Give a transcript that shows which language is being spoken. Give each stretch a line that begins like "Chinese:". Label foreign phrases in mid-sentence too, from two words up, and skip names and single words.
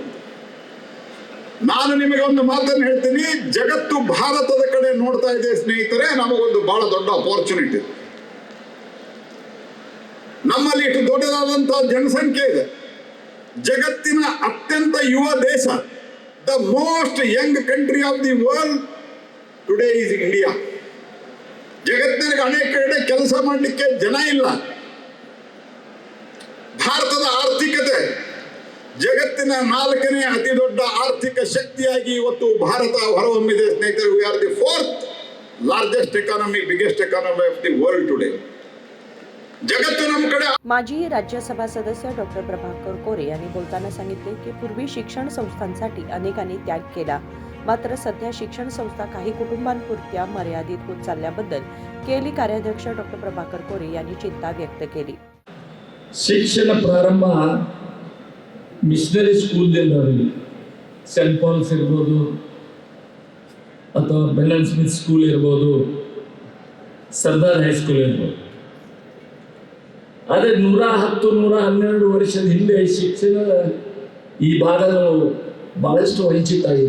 Kannada: ನಾನು ನಿಮಗೆ ಒಂದು ಮಾತನ್ನು ಹೇಳ್ತೀನಿ, ಜಗತ್ತು ಭಾರತದ ಕಡೆ ನೋಡ್ತಾ ಇದೆ ಸ್ನೇಹಿತರೆ. ನಮಗೊಂದು ಬಹಳ ದೊಡ್ಡ ಅಪಾರ್ಚುನಿಟಿ. ನಮ್ಮಲ್ಲಿ ಇಷ್ಟು ದೊಡ್ಡದಾದಂತಹ ಜನಸಂಖ್ಯೆ ಇದೆ. ಜಗತ್ತಿನ ಅತ್ಯಂತ ಯುವ ದೇಶ,
English: the most young country of the world today is India.
Kannada: ಜಗತ್ತಿನಲ್ಲಿ ಅನೇಕ ಕಡೆ ಕೆಲಸ ಮಾಡಲಿಕ್ಕೆ ಜನ ಇಲ್ಲ. ಭಾರತದ ಆರ್ಥಿಕತೆ ಜಗತ್ತಿನ 4ನೇ ಅತಿ ದೊಡ್ಡ ಆರ್ಥಿಕ ಶಕ್ತಿಯಾಗಿ ಇವತ್ತು ಭಾರತ ಹೊರಹೊಮ್ಮಿದೆ ಸ್ನೇಹಿತರೆ.
English: we are the 4th largest economy, biggest economy of the world today.
Kannada: जगत ನಮ್ಮ ಕಡೆ.
Marathi: माजी राज्यसभा सदस्य डॉक्टर प्रभाकर कोरे यांनी बोलताना सांगितले की पूर्वी शिक्षण संस्थांसाठी अनेकांनी त्याग केला, मात्र सध्या शिक्षण संस्था काही कुटुंबांपुरत्या मर्यादित होत चालल्याबद्दल केली कार्याध्यक्ष डॉक्टर प्रभाकर कोरे यांनी चिंता व्यक्त केली.
Kannada: ಶಿಕ್ಷಣ ಪ್ರಾರಂಭ ಮಿಷನರಿ ಸ್ಕೂಲ್ದಿಂದ ಸೆಂಟ್ ಪಾಲ್ಸ್ ಇರ್ಬೋದು ಅಥವಾ ಬೆನ್ನನ್ ಸ್ಮಿತ್ ಸ್ಕೂಲ್ ಇರ್ಬೋದು, ಸರ್ದಾರ್ ಹೈಸ್ಕೂಲ್ ಇರ್ಬೋದು. ಆದರೆ 110-112 ವರ್ಷದ ಹಿಂದೆ ಶಿಕ್ಷಣ ಈ ಭಾಗಗಳು ಬಹಳಷ್ಟು ವಂಚಿತ ಆಗಿದೆ.